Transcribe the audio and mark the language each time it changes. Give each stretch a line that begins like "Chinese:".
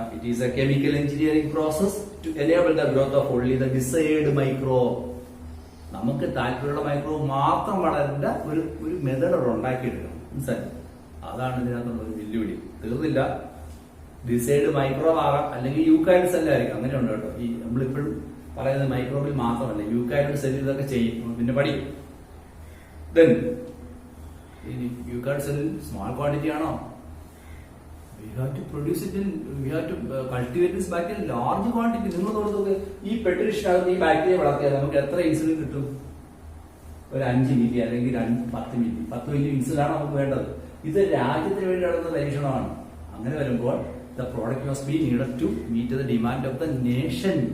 English: It is a chemical engineering process to enable the growth of only the desired microbe.
Malayalam: നമുക്ക് താല്പര്യമുള്ള microbe മാത്രം വളരേണ്ട ഒരു method ഉണ്ടാക്കിയെടുക്കണം. മനസ്സിലായി? അതാണ് ഇതിനകത്തുള്ള ഒരു വെല്ലുവിളി. തീർന്നില്ല. ഡിസൈഡ് മൈക്രോബ് ആകാം, അല്ലെങ്കിൽ യൂക്കാരിഡ് സെൽ ആയിരിക്കും. അങ്ങനെ ഉണ്ട് കേട്ടോ. ഈ നമ്മളിപ്പോഴും പറയുന്നത് മൈക്രോബിൽ മാത്രമല്ല, യൂക്കാരിഡ് സെല്ലിൽ ഇതൊക്കെ ചെയ്യും, പിന്നെ പഠിക്കും. ദെൻ യൂക്കാരിഡ് സെല്ലിൽ സ്മോൾ ക്വാണ്ടിറ്റി ആണോ?
English: We have to produce it in, we have to cultivate this bacteria in large quantity.
Malayalam: നിങ്ങൾ നോക്കുക, ഈ പെട്രിഷനകത്ത് ഈ ബാക്ടീരിയ വളർത്തിയാൽ നമുക്ക് എത്ര ഇൻസുലിൻ കിട്ടും? ഒരു 5 മില്ലി അല്ലെങ്കിൽ 10 മില്ലി. 10 മില്ലി ഇൻസുലിനാണ് നമുക്ക് വേണ്ടത്. ഇത് രാജ്യത്തിന് വേണ്ടി നടന്ന പരീക്ഷണമാണ്. അങ്ങനെ വരുമ്പോൾ
English: The product must be needed to meet the demand of the nation.